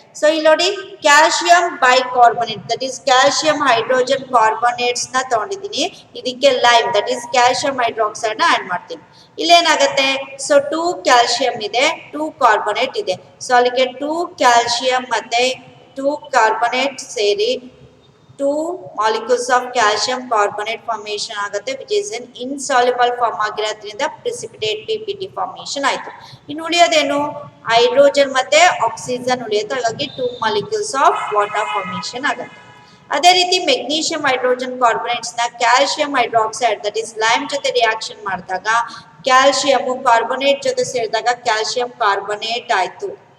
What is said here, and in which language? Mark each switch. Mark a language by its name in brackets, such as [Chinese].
[Kannada] So ಇಲ್ಲಿ ನೋಡಿ calcium bicarbonate that is calcium hydrogen ಕಾರ್ಬೊನೇಟ್ಸ್ ನ ತಗೊಂಡಿದ್ದೀನಿ, ಇದಕ್ಕೆ lime that is calcium hydroxide ನ ಆಡ್ ಮಾಡ್ತೀನಿ. ಇಲ್ಲೇನಾಗುತ್ತೆ, ಸೊ 2 ಕ್ಯಾಲ್ಶಿಯಂ ಇದೆ, 2 ಕಾರ್ಬೊನೇಟ್ ಇದೆ. ಸೊ ಅಲ್ಲಿಗೆ 2 ಕ್ಯಾಲ್ಶಿಯಂ ಮತ್ತೆ 2 ಕಾರ್ಬೊನೇಟ್ ಸೇರಿ [English] 2 molecules of calcium carbonate formation ಆಗುತ್ತೆ which is in insoluble form ಆಗಿರೋದ್ರಿಂದ precipitate PPT formation ಆಯ್ತು. [Kannada] ಇನ್ನು ಉಳಿಯೋದೇನು ಹೈಡ್ರೋಜನ್ ಮತ್ತೆ ಆಕ್ಸಿಜನ್ ಉಳಿಯುತ್ತೆ, ಹಾಗಾಗಿ 2 molecules of water formation ಆಗುತ್ತೆ. ಅದೇ ರೀತಿ ಮೆಗ್ನೀಷಿಯಂ ಹೈಡ್ರೋಜನ್ ಕಾರ್ಬೊನೇಟ್ಸ್ ನ calcium hydroxide that is lime ಜೊತೆ ರಿಯಾಕ್ಷನ್ ಮಾಡಿದಾಗ ಕ್ಯಾಲ್ಸಿಯಂ ಕಾರ್ಬೊನೇಟ್ ಜೊತೆ ಸೇರಿದಾಗ ಕ್ಯಾಲ್ಸಿಯಂ ಕಾರ್ಬೊನೇಟ್ ಆಯ್ತು.